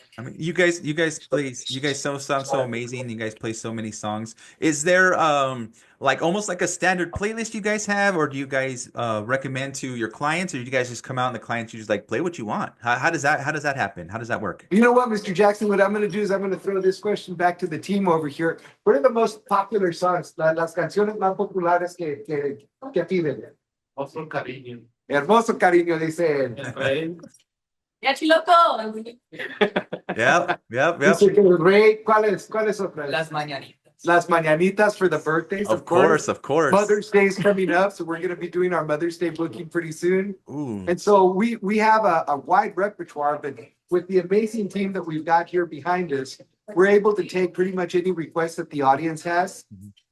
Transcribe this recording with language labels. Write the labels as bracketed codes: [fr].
[en] I mean, you guys sound so amazing. You guys play so many songs. Is there like almost like a standard playlist you guys have, or do you guys recommend to your clients, or do you guys just come out and the clients you just like play what you want? How does that happen? How does that work? You know what, Mr. Jackson, what I'm going to do is I'm going to throw this question back to the team over here. What are the most popular songs, [es] las canciones más populares que piden? Hermoso cariño. Hermoso cariño, dice. Ya chiloco. [en] Yep. [es] Dice que el rey, ¿cuáles otras? Las mañanitas. [en] Las mañanitas for the birthdays, Of course. Mother's Day is coming up, so we're going to be doing our Mother's Day booking pretty soon. Ooh. And so we have a wide repertoire, but with the amazing team that we've got here behind us, we're able to take pretty much any request that the audience has. Mm-hmm.